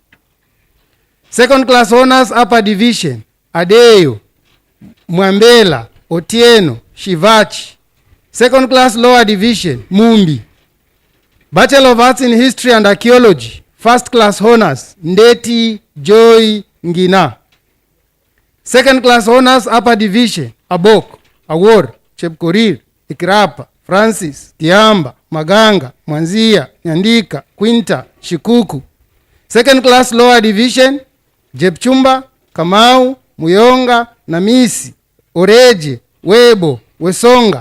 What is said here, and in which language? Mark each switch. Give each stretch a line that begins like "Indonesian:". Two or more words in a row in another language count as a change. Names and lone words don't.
English: Second class honors, upper division, Adeyo, Mwambela, Otieno, Shivachi. Second class lower division, Mumbi. Bachelor of Arts in History and Archaeology, first class honors, Ndeti Joy Ngina. Second class honors, upper division, Abok, Awor, Chepkorir, Ikirapa, Francis, Tiamba, Maganga, Mwanzia, Nyandika, Quinta, Shikuku. Second class lower division, Jepchumba, Kamau, Muyonga, Namisi, Oreje, Webo, Wesonga.